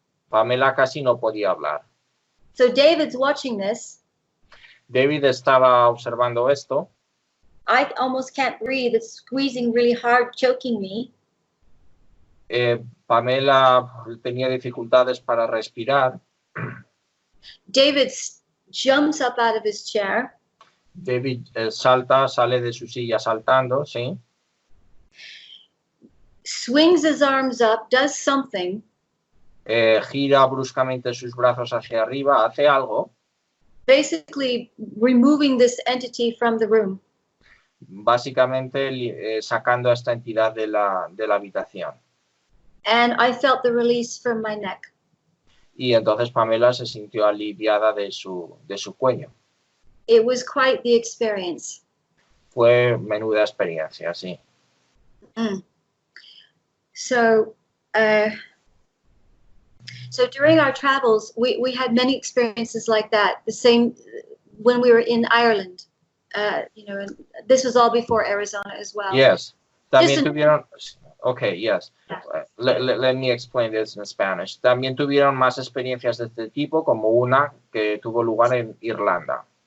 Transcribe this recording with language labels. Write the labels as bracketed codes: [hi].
[es] Pamela casi no podía hablar. [en] So David's watching this. [es] David estaba observando esto. [en] I almost can't breathe. It's squeezing really hard, choking me. [es] Pamela tenía dificultades para respirar. [en] David jumps up out of his chair. [es] David sale de su silla saltando, ¿sí? [en] Swings his arms up, does something. [es] Gira bruscamente sus brazos hacia arriba, hace algo. [en] Basically removing this entity from the room. [es] Básicamente sacando a esta entidad de la habitación. [en] And I felt the release from my neck. [es] Y entonces Pamela se sintió aliviada de su cuello. [en] It was quite the experience. [es] Fue menuda experiencia, sí. [en] So during our travels, we had many experiences like that. The same when we were in Ireland. You know, and this was all before Arizona as well. Yes. También tuvieron. Okay, yes. Let me explain this in Spanish. [es] También tuvieron más experiencias de este tipo, como una que tuvo lugar en Irlanda.